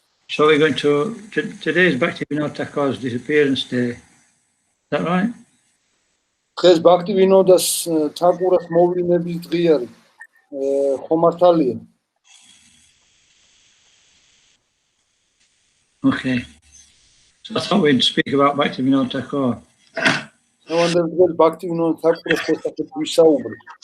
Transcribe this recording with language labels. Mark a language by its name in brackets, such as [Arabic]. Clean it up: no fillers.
[English] So we're going to today is Bhaktivinoda Thakur's disappearance day. Is that right? [Georgian] დღეს ბაქტივინოდას თაკურას მოვლენების დღე არის. ხომართალია. [English] Okay. So I thought we'd speak about Bhaktivinoda Thakur. [Georgian] დღეს ბაქტივინოდა თაკურას შესახებ ვისაუბრებ.